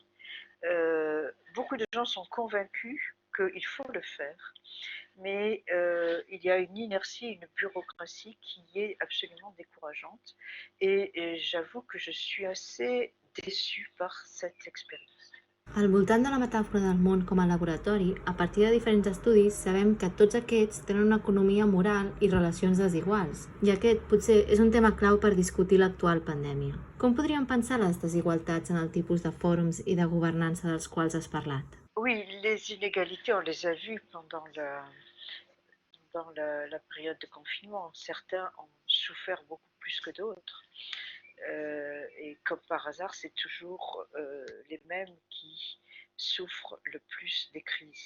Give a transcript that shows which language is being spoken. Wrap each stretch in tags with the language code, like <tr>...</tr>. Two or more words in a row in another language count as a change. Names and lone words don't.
<fr>Beaucoup de gens sont convaincus qu'il faut le faire, mais il y a une inertie, une bureaucratie qui est absolument décourageante. Et j'avoue que je suis assez déçue par cette expérience.</fr> <ca>Al voltant de la metàfora del món com a laboratori, a partir de diferents estudis sabem que tots aquests tenen una economia moral i relacions desiguals, i aquest potser és un tema clau per discutir l'actual pandèmia. Com podríem pensar les desigualtats en el tipus de fòrums i de governança dels quals has parlat?</ca> <fr>Oui, les inégalités, on les a vues pendant la période de confinement. Certains ont souffert beaucoup plus que d'autres. Et comme par hasard, c'est toujours les mêmes qui souffrent le plus des crises.</fr>